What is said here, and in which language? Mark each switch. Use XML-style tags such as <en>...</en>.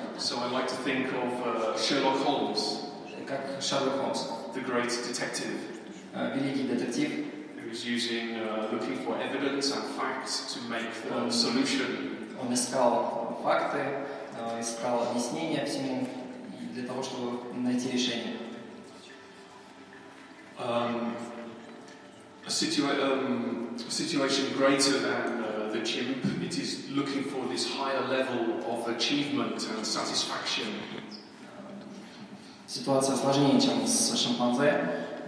<en>So I like to think of Sherlock Holmes.</en> <ru>Как Шерлок Холмс.</ru> <en>The great detective.</en> <ru>Великий детектив.</ru> <en>Who is looking for evidence and facts to make the solution.</en> <ru>Он искал факты, искал объяснения всему для того, чтобы найти решение.</ru> <en>A situation greater than the chimp, it is looking for this higher level of achievement and satisfaction.</en> <ru>Ситуация сложнее, чем с шимпанзе.</ru>